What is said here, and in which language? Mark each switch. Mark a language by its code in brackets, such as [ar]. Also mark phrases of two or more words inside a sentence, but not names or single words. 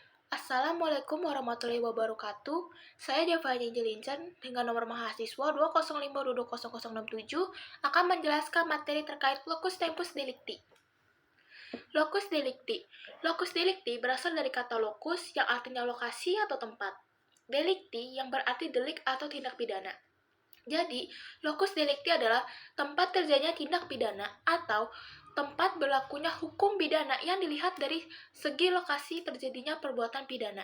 [ar] السلام عليكم ورحمة الله وبركاته. [id] Saya Devani Jelincan dengan nomor mahasiswa 205220067 akan menjelaskan materi terkait [la] locus tempus delicti. Locus delicti. Locus delicti [id] berasal dari kata locus yang artinya lokasi atau tempat. Delicti yang berarti delik atau tindak pidana. Jadi, [la] locus delicti [id] adalah tempat terjadinya tindak pidana atau tempat berlakunya hukum pidana yang dilihat dari segi lokasi terjadinya perbuatan pidana.